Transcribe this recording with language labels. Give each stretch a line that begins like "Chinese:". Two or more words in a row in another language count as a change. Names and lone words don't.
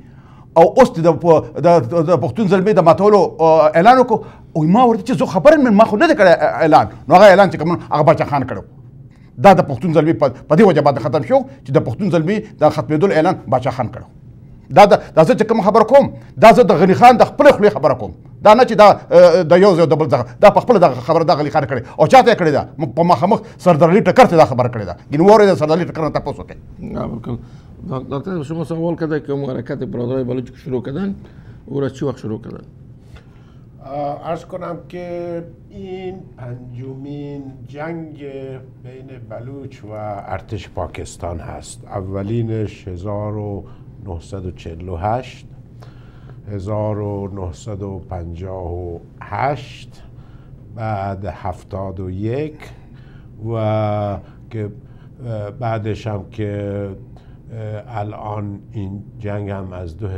Pashto: او اوس د پښتون زلمي د ماتولو اعلان وکړو او ما ورته چې زه خبره مې ما خو نه دی کړی اعلان نو هغه اعلان چې کوم هغه باچا خان کړو دا د پښتون زلمي په دې وجه باندې ختم شو چې د پښتون زلمي د ختمېدلو اعلان باچا خان کړو دا زه چې کوم خبره کوم دا زه د غني خان د خپلې خولې خبره کوم دا نه چې دا یو ځای د بل ځای دا په خپله دغه خبره د غني خان کړې او چاته یې کړې ده په مخامخ سردار ټکر ته دا خبره کړې ده ګینه واورئ د سردار ټکر نه تپوس وکړئ
Persian: بالکل دکتر شما سوال کرده که حرکت برادرای بلوچ شروع کردن او را چی وقت شروع کردن؟ عرض کنم که این 5مین جنگ بین بلوچ و ارتش پاکستان هست. اولینش 1948 1958 بعد 71 و که بعدش هم که الان این جنگ هم از